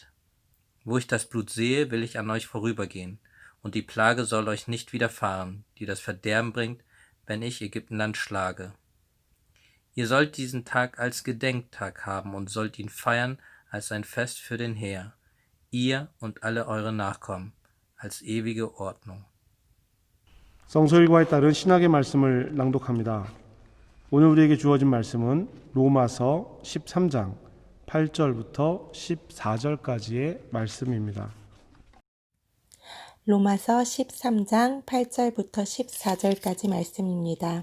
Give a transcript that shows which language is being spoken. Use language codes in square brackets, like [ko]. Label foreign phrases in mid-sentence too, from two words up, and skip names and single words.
[de] Wo ich das Blut sehe, will ich an euch vorübergehen, und die Plage soll euch nicht widerfahren, die das Verderben bringt, wenn ich Ägyptenland schlage. Ihr sollt diesen Tag als Gedenktag haben und sollt ihn feiern als ein Fest für den Herr, ihr und alle eure Nachkommen, als ewige Ordnung. [ko] 성서 일과에 따른 신학의 말씀을 낭독합니다. 오늘 우리에게 주어진 말씀은 로마서 13장 8절부터 14절까지의 말씀입니다. 로마서 13장 8절부터 14절까지 말씀입니다.